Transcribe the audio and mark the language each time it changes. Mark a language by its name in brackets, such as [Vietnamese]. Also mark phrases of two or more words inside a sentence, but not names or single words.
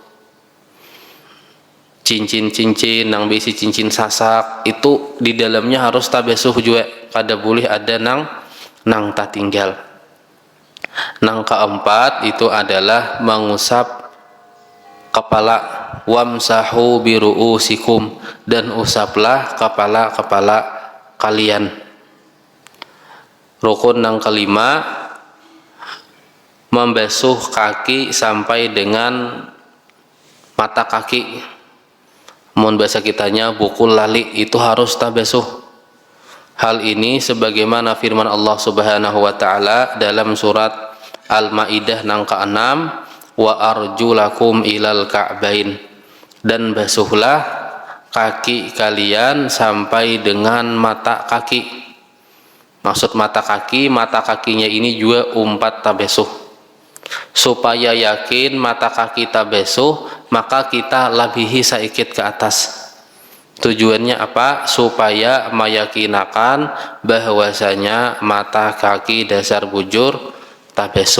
[Banjar] Cincin-cincin nang bisi cincin sasak itu di dalamnya harus tabesuh juga, kada boleh ada nang tatinggal. Nang keempat itu adalah mengusap kepala, [Arabic] وامسحوا برءوسكم, [Indonesian] dan usaplah kepala-kepala kalian. Rukun yang kelima membasuh kaki sampai dengan mata kaki. [Banjar] Mun bahasa kitanya bukul lali itu harus tabasuh. Hal ini sebagaimana firman Allah [Arabic] سبحانه وتعالى [Banjar] dalam surat Al-Maidah nang ke-6, [Arabic] وأرجلكم إلى الكعبين, [Banjar] dan basuhlah kaki kalian sampai dengan mata kaki. Maksud mata kakinya ini juga umpat tabesuh. Supaya yakin mata kaki tabesuh, maka kita labihi saikit ke atas. Tujuannya apa? Supaya meyakinakan bahwasanya mata kaki dasar bujur tabesuh.